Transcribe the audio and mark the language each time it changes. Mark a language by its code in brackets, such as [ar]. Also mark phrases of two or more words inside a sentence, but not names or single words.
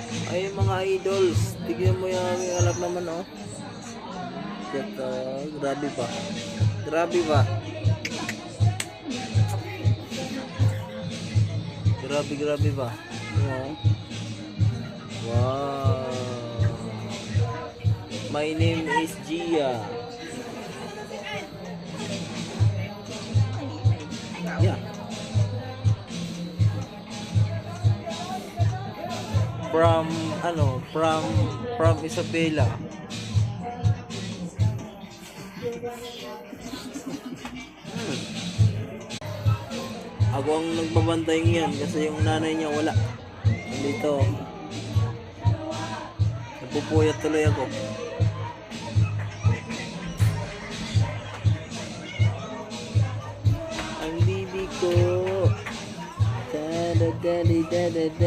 [tl] Ay mga idols, tignan mo yung aming anak naman oh. Ito, grabe ba? Grabe ba? Grabe ba? Oh. [en] Wow. My name is Gia. Yeah. From Isabela. [tl] Ako ang nagbabantay ngayon kasi yung nanay niya wala. Dito. Napupuyat tuloy ako. Ang bibi ko. Da da da da da da.